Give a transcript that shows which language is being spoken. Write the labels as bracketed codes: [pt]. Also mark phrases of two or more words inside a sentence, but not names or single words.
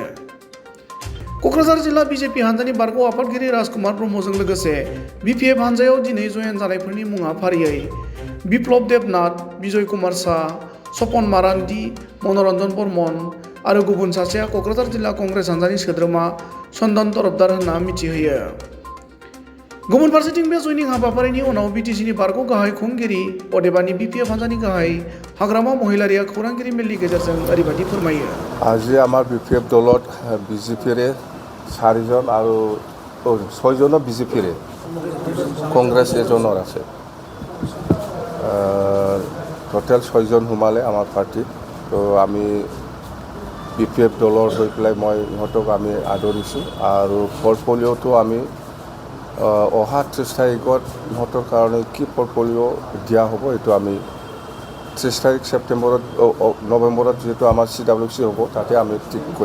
[brx] क'क्राझार जिल्ला बिजेपि हान्जानि बारग' आफादगिरि राजकुमार ब्रह्मजों लोगोसे बिपिएफ हान्जायाव दिनै जयेन जानायफोरनि मुङा फारियै बिप्लब देबनाथ, बिजय कुमार शाह, सपन मारान्डी, मनरन्जन बर्मन आरो गुबुन सासेया क'क्राझार जिल्ला कंग्रेस हान्जानि सोद्रोमा चन्दन तरफदार होनना मिथिहोयो। गुबुन फारसेथिं बे जयनिं हाबाफारिनि उनाव बिटिसिनि बारग' गाहाय खुंगिरि अदेबानि बिपिएफ हान्जानि गाहाय हाग्रामा महिलारिया खौरांगिरि मेलनि गेजेरजों ओरैबायदि फोरमायो। [as] আজি আমাৰ বিপিএফ দলত বিজেপিৰে 4জন আৰু 6জনৰ বিজেপিৰে কংগ্ৰেছ এজনৰ আছে। টোটেল 6জন সোমালে আমাৰ পাৰ্টিত। তো আমি বিপিএফ দলৰ হৈ পেলাই মই ইহঁতক আমি আদৰিছোঁ আৰু পৰ্টফলিঅ'টো আমি অহা 30 তাৰিখত ইহঁতৰ কাৰণে কি পৰ্টফলিঅ' দিয়া হ'ব এইটো আমি 30 তাৰিখ নৱেম্বৰত যিহেতু আমাৰ CWC হ'ব তাতে আমি ঠিক কৰিম।